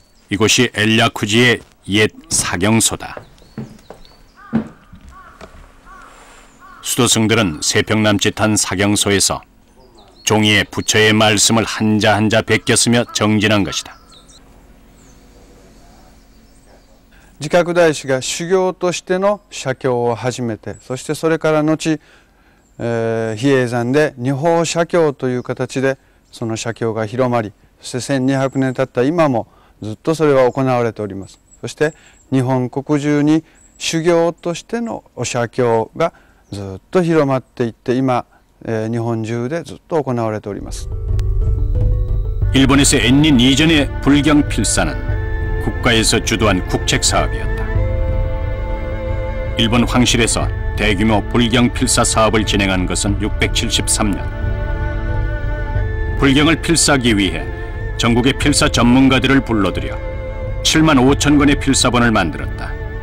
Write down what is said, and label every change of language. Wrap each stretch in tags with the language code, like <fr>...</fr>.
<ko>이곳이 엘야쿠지의 옛 사경소다. 수도승들은 3평 남짓한 사경소에서 종이에 부처의 말씀을 한자 한자 베꼈으며 정진한 것이다.</ko> <ja>慈覚大師が修行としての写経を始めて、そしてそれから後、比叡山で二法写経という形でその写経が広まり、そして1200年経った今もずっとそれは行われております。そして日本国中に修行としてのお写経がずっと広まっていって今、日本中でずっと行われております。</ja> <ko>일본에서 엔닌 이전의 불경 필사는 국가에서 주도한 국책 사업이었다. 일본 황실에서 대규모 불경 필사 사업을 진행한 것은 673년. 불경을 필사하기 위해 전국의 필사 전문가들을 불러들여 7만 5천 권의 필사본을 만들었다.</ko>